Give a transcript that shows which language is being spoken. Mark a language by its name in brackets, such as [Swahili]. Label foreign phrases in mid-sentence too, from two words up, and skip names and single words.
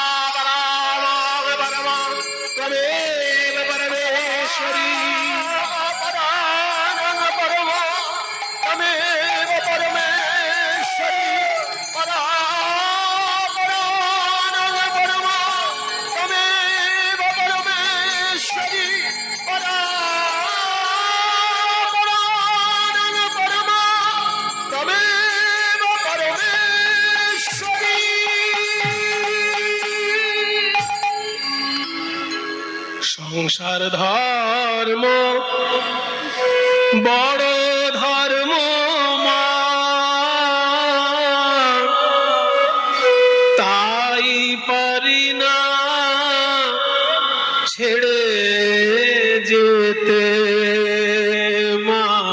[Sanskrit] त्वमेव परमेश्वरी त्वमेव परमेश्वरी त्वमेव परमेश्वरी त्वमेव परमेश्वरी। [Bangla] সংসার ধর্ম বড় ধর্ম মা, তাই পারি না ছেড়ে যেতে মা।